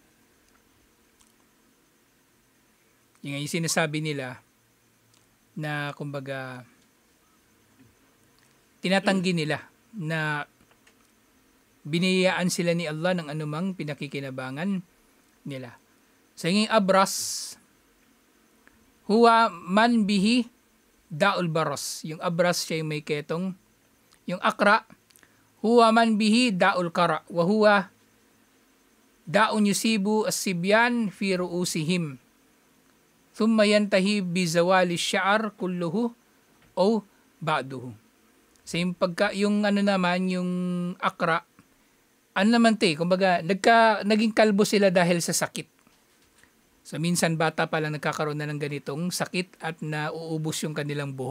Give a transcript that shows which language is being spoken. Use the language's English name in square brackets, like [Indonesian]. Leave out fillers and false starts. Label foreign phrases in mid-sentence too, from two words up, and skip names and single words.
[Filipino] Yung sinasabi nila na kumbaga tinatanggi nila na biniyayaan sila ni Allah ng anumang pinakikinabangan nila. So yung [Arabic] أبرص، هو من به داء البرص. [Filipino] Yung abras siya yung may ketong. [Arabic] Yung أقرع، هو من به داء القرع. وهو داء يصيب الصبيان في رؤوسهم. ثم ينتهي بزوال الشعر كله أو بعضه. [Filipino] So yung naman, yung akra, naman kumbaga, naging kalbo sila dahil sa sakit. So minsan bata pa lang nagkakaroon na ng ganitong sakit at nauubos yung kanilang buhok.